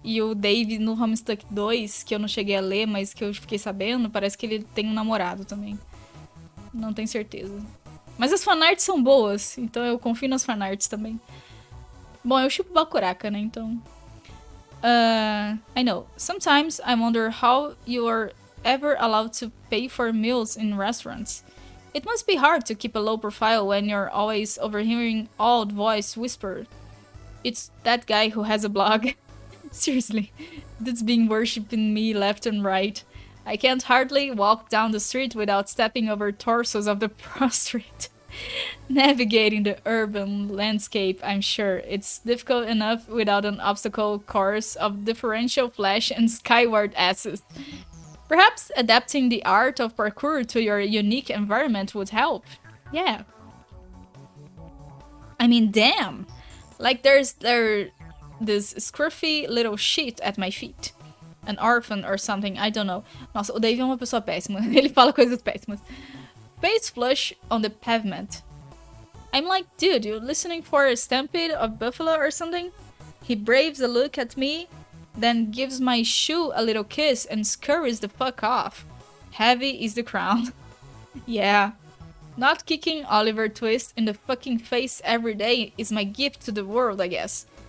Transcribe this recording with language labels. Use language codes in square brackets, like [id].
[pt] E o Dave, no Homestuck 2, que eu não cheguei a ler, mas que eu fiquei sabendo, parece que ele tem um namorado também. Não tenho certeza. Mas as fanarts são boas, então eu confio nas fanarts também. Bom, eu chupo Bakuraka, né, então... [en] I know. Sometimes I wonder how you are ever allowed to pay for meals in restaurants. It must be hard to keep a low profile when you're always overhearing old voice whisper. It's that guy who has a blog. Seriously, that's been worshipping me left and right. I can't hardly walk down the street without stepping over torsos of the prostrate. Navigating the urban landscape, I'm sure. It's difficult enough without an obstacle course of differential flash and skyward asses. Perhaps adapting the art of parkour to your unique environment would help. Yeah. I mean, damn! Like there's this scruffy little shit at my feet. An orphan or something, I don't know. [pt] Nossa, o Dave é uma pessoa péssima. Ele fala coisas péssimas. [en] Face flush on the pavement. I'm like, dude, you listening for a stampede of buffalo or something? He braves a look at me, then gives my shoe a little kiss and scurries the fuck off. Heavy is the crown. Yeah. Not kicking Oliver Twist in the fucking face every day is my gift to the world, I guess.